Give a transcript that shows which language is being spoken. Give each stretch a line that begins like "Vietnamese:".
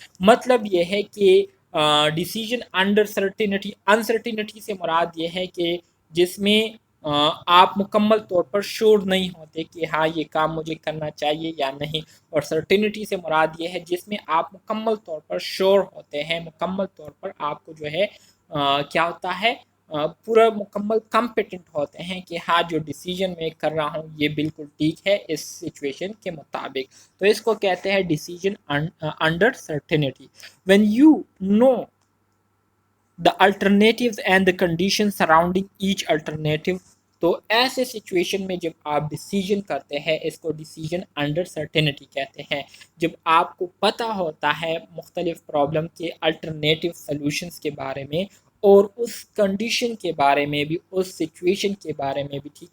Urdu: مطلب یہ ہے کہ ڈیسیجن انڈر سرٹینٹی، انسرٹینٹی سے مراد یہ ہے کہ جس میں آپ مکمل طور پر شور نہیں ہوتے کہ ہاں یہ کام مجھے کرنا چاہیے یا نہیں، اور سرٹینٹی سے مراد یہ ہے جس میں آپ مکمل طور پر شور ہوتے ہیں، مکمل طور پر آپ کو جو ہے کیا ہوتا ہے، پورا مکمل کمپیٹنٹ ہوتے ہیں کہ ہاں جو ڈیسیجن میں کر رہا ہوں یہ بالکل ٹھیک ہے اس سچویشن کے مطابق. تو اس کو کہتے ہیں decision under certainty.
English: When you know the alternatives and the conditions surrounding each alternative.
Urdu: تو ایسے سچویشن میں جب آپ ڈیسیجن کرتے ہیں اس کو ڈیسیجن انڈر سرٹینٹی کہتے ہیں. جب آپ کو پتہ ہوتا ہے مختلف پرابلم کے الٹرنیٹیو سلوشنز کے بارے میں اور اس کنڈیشن کے بارے میں بھی، اس سچویشن کے بارے میں بھی.